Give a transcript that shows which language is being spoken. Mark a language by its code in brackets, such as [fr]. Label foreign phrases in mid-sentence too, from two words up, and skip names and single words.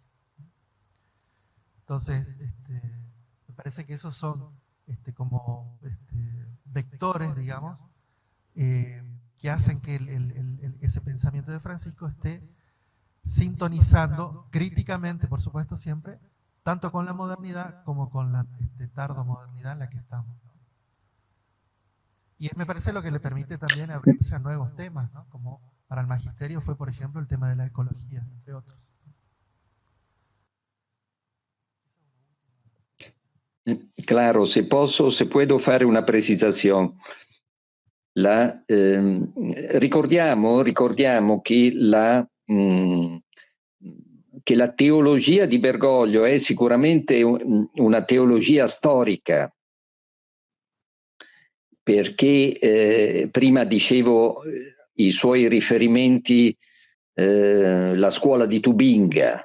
[es] Entonces, me parece que esos son como vectores, digamos, que hacen que ese pensamiento de Francisco esté sintonizando críticamente, por supuesto siempre, tanto con la modernidad como con la tardomodernidad en la que estamos, ¿no? Y me parece lo que le permite también abrirse a nuevos temas, ¿no? Como para el magisterio fue, por ejemplo, el tema de la ecología, entre otros. [it] Claro, se puedo fare una precisazione. Ricordiamo che la teologia di Bergoglio è sicuramente una teologia storica, perché prima dicevo i suoi riferimenti, la scuola di Tubinga.